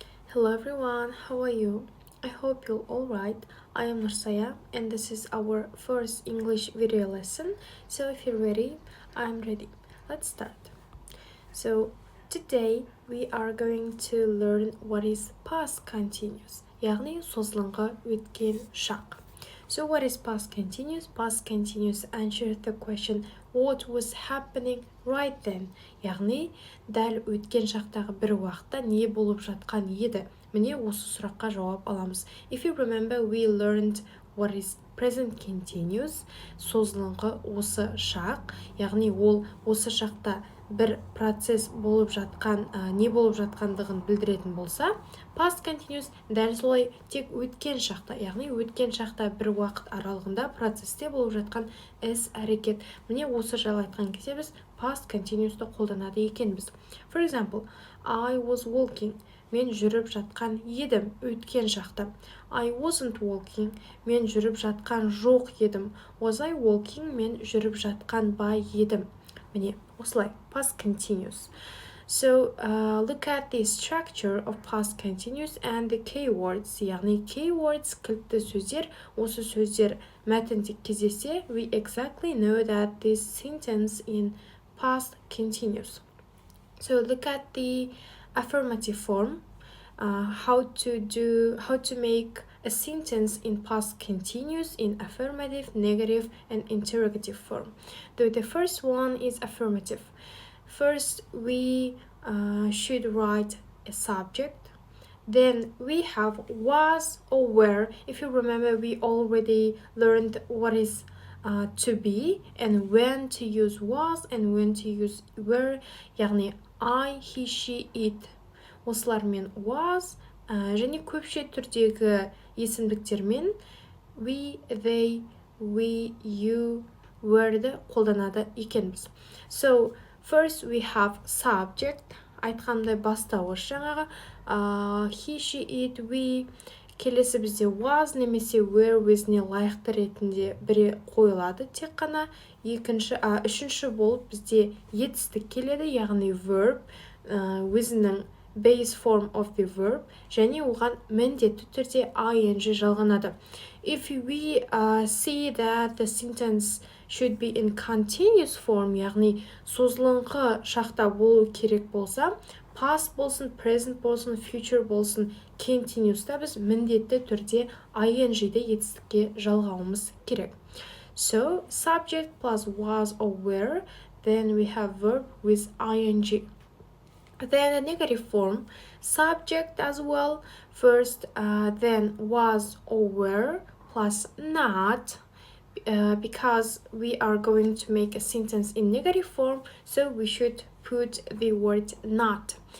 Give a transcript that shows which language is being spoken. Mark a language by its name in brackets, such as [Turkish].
[English] Hello everyone, how are you? I hope you're alright. I am Nursaya and this is our first English video lesson. So if you're ready, I'm ready. Let's start. So today we are going to learn what is past continuous. [Kazakh] яғни созылыңқы өткен шақ. [English] So what is past continuous? Past continuous answers the question what was happening right then. [Kazakh] Яғни дәл өткен шақтағы бір уақытта не болып жатқан еді. Міне осы сұраққа жауап аламыз. [English] If you remember, we learned what is present continuous. [Kazakh] Созылыңқы осы шақ. Яғни ол осы шақта бір процесс болып жатқан, не болып жатқандығын білдіретін болса, past continuous дәл солай тек өткен шақта, яғни өткен шақта бір уақыт аралығында процесте болып жатқан іс әрекет. Міне осы жайлы айтқан кезде біз past continuous'ты қолданады екенбіз. [English] For example, I was walking. [Kazakh] Мен жүріп жатқан едім өткен шақта. [English] I wasn't walking. [Kazakh] Мен жүріп жатқан жоқ едім. [English] Was I walking? [Kazakh] Мен жүріп жатқан ба едім. Міне осылай [English] past continuous. So look at the structure of past continuous and the keywords. [Kazakh] Яғни keywords кілтті сөздер. Осы сөздер мәтінде кездессе, [English] we exactly know that this sentence in past continuous. So look at the affirmative form. How to make a sentence in past continuous in affirmative, negative, and interrogative form. The first one is affirmative. First, we should write a subject. Then we have was or were. If you remember, we already learned what is to be and when to use was and when to use were. [Kazakh] яғни I, he, she, it. Осылармен was және көпше түрдегі есімдіктермен we, they, we, you, were-ді қолданады екенбіз. [English] So, first we have subject. [Kazakh] Айтқандай бастауыш жаңағы [English] he, she, it, we. [Kazakh] Келесі бізде was немесе were өзіне лайықты ретінде біре қойылады тек қана. Үшінші болып бізде етістік келеді, яғни verb өзінің base form of the verb және оған міндетті түрде ing жалғанады. [English] If we see that the sentence should be in continuous form, [Kazakh] яғни созылыңқы шақта болу керек болса, past болсын, present болсын, future болсын, continuous'та біз міндетті түрде ing-ді етістікке жалғауымыз керек. [English] So, subject plus was or were, then we have verb with ing. Then a negative form, subject as well, first, then was or were plus not, because we are going to make a sentence in negative form, so we should put the word not.